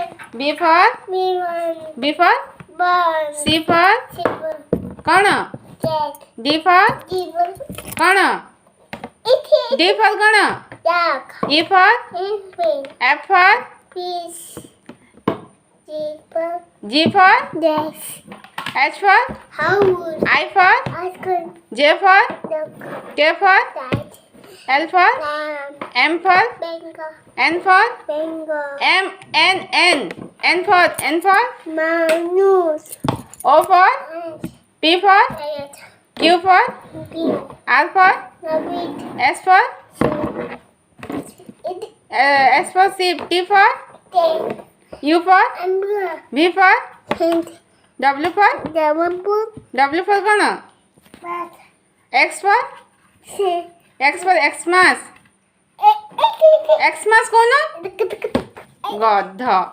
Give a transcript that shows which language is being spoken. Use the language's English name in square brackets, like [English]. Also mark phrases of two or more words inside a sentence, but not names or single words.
[English] B for B for C for କ'ଣ? D for କ'ଣ? D for କ'ଣ? E for F for G for H for I for J for K for L for M for N for M N for O for P for Q for R for S for C T for U for V for W for କ'ଣ? X for Xmas [Odia] କହୁନ ଗଧ।